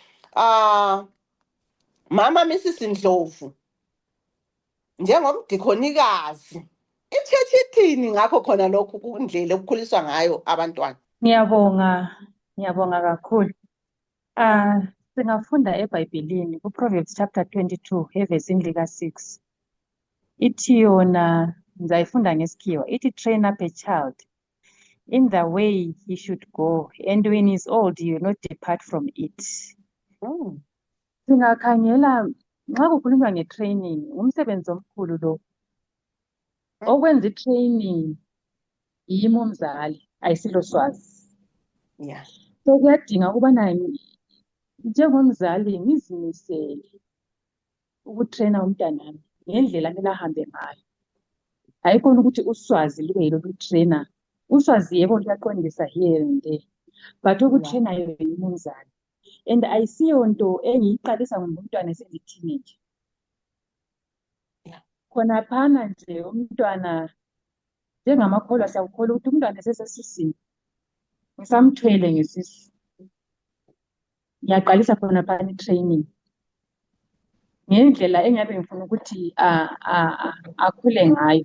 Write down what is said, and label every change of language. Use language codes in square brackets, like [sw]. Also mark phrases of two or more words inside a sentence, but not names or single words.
[nd] Mama Mrs Ndlovu njengomdikhonikazi ichurch ithini ngakho khona lokhu kundlela okukhuliswa ngayo abantwana? Ngiyabonga kakhulu. Singafunda eBhayibhelini kuProverbs chapter 22 evesini lika-6. Ithi yona ngizayifunda ngesikhiwa. [en] Ithi train up a child in the way he should go, and when he is old he will not depart from it. [nd] Singakhangela nxa kukhulunywa nge-training, ngumsebenzi omkhulu lo. Okwenza i-training yimi umzali, ayisilo swazi. [en] Yeah. [nd] So kuyadinga ukubana njengomzali ngizimisele ukutraina umntanami ngendlela kumele ahambe ngayo. Hayikhona ukuthi uswazi lube yilo lutraina. Uswazi yebo luyaqondisa [en] here and there, [nd] but ukutraina yimi umzali. And ayisiyo nto engiyiqalisa ngumntwana eseli-teenage. Khonaphana nje umntwana njengamakholwa siyakukholwa ukuthi umntwana esesesiswini ngisamthwele ngesisu, ngiyaqalisa khonaphana i-training ngendlela engabe ngifuna ukuthi akhule ngayo.